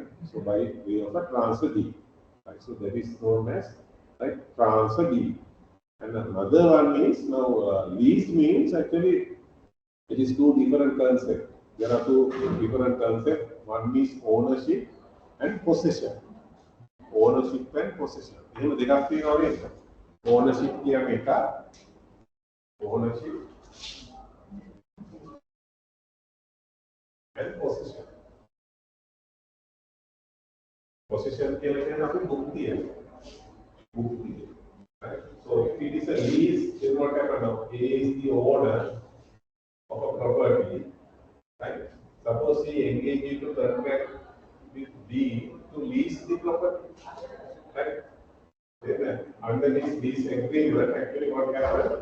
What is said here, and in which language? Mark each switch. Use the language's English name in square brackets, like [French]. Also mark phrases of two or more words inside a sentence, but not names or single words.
[English] So by way of a transfer deed, right? So that is known as right transfer deed. And another one is now lease means actually it is two different concepts. There are two different concepts. One is ownership and possession. Ownership and possession. [Sinhala] එහෙම දෙකක් තියෙනවා නේද? [English] Ownership කියන්නේ එක. Ownership and possession. [Sinhala] Possession කියන්නේ අපි භුක්තිය. භුක්තිය. [English] Right? So if it is a lease, then what happens now? A is the owner of a property, right? Suppose he engages into contract with B to lease the property, right? Then under this lease agreement, actually what happens?